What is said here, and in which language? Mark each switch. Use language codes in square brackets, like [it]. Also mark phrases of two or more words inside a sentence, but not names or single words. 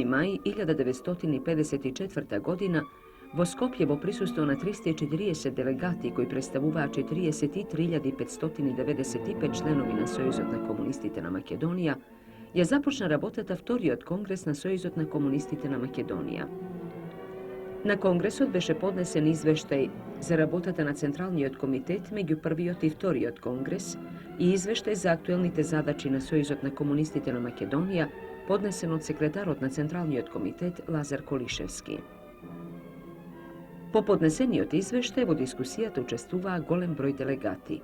[mk] мај 1954 година во Скопје во присуство на 340 делегати кои представуваа 43.595 членови на Сојузот на комунистите на Македонија, ја започна работата вториот конгрес на Сојузот на комунистите на Македонија. На конгресу беше поднесен извештај за работата на Централниот комитет меѓу првиот и вториот конгрес и извештај за актуелните задачи на Сојузот на комунистите на Македонија, поднесен од секретарот на Централниот комитет Лазар Колишевски. По поднесениот извештај во дискусијата учествуваа голем број делегати.